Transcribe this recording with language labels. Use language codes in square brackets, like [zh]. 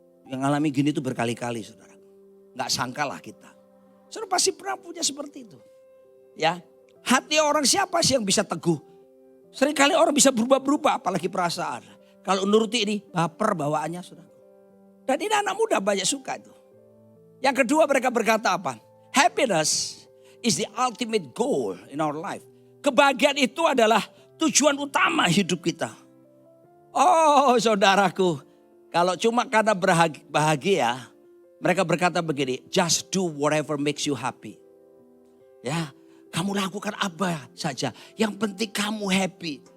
[id] Yang alami gini itu berkali-kali, saudara. Nggak sangkalah kita. Saudara pasti pernah punya seperti itu. Ya, hati orang siapa sih yang bisa teguh? Seringkali orang bisa berubah-berubah, apalagi perasaan. Kalau nuruti ini, baper bawaannya, saudara. Dan ini anak muda banyak suka itu. Yang kedua mereka berkata apa? [en] Happiness is the ultimate goal in our life. [id] Kebahagiaan itu adalah tujuan utama hidup kita. Oh saudaraku, kalau cuma karena bahagia, mereka berkata begini, [en] just do whatever makes you happy. [id] Ya, kamu lakukan apa saja, yang penting kamu happy.